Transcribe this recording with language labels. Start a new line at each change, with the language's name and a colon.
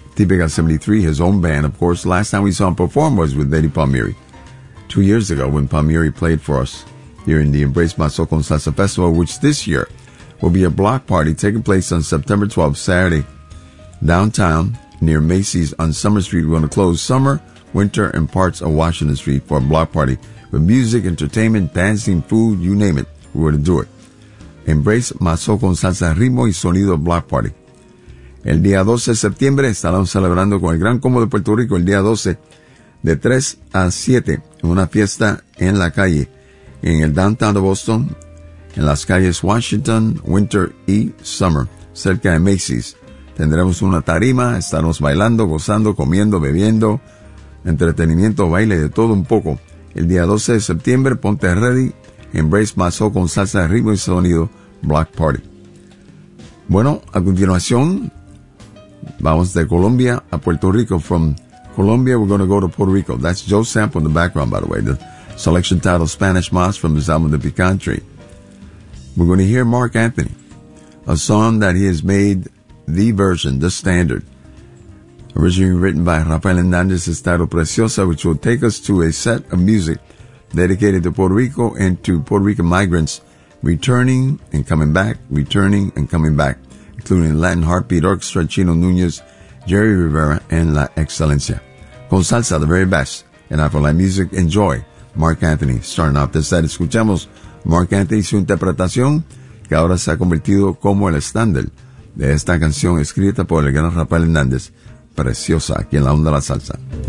English: Típica 73, his own band, of course. Last time we saw him perform was with Eddie Palmieri, 2 years ago, when Palmieri played for us here in the Embrace My Soul con Salsa Festival, which this year will be a block party taking place on September 12th, Saturday, downtown near Macy's on Summer Street. We're going to close Summer, Winter, and parts of Washington Street for a block party with music, entertainment, dancing, food, you name it, we're going to do it. Embrace Mazo con Salsa, Ritmo y Sonido Block Party.
Spanish: El día 12 de septiembre estaremos celebrando con el Gran Combo de Puerto Rico, el día 12, de 3 a 7, en una fiesta en la calle, en el downtown de Boston, en las calles Washington, Winter y Summer, cerca de Macy's. Tendremos una tarima, estaremos bailando, gozando, comiendo, bebiendo, entretenimiento, baile, de todo un poco. El día 12 de septiembre, ponte ready, Embrace My Soul con Salsa, Ritmo y Sonido Block Party. Bueno, a continuación, vamos de Colombia a Puerto Rico.
English: From Colombia, we're going to go to Puerto Rico. That's Joe Sample in the background, by the way. The selection title, Spanish Moss, from his album, The Pecan Tree. We're going to hear Mark Anthony, a song that he has made the version, the standard, originally written by Rafael Hernandez, Estado Preciosa, which will take us to a set of music dedicated to Puerto Rico and to Puerto Rican migrants returning and coming back, returning and coming back, including Latin Heartbeat Orchestra, Chino Nunez, Jerry Rivera, and La Excelencia. Con salsa, the very best, and Afro Latin music. Enjoy Mark Anthony. Starting off this set,
Spanish: escuchamos Mark Anthony, su interpretación, que ahora se ha convertido como el estándar de esta canción escrita por el gran Rafael Hernandez. Preciosa, aquí en la onda de la salsa.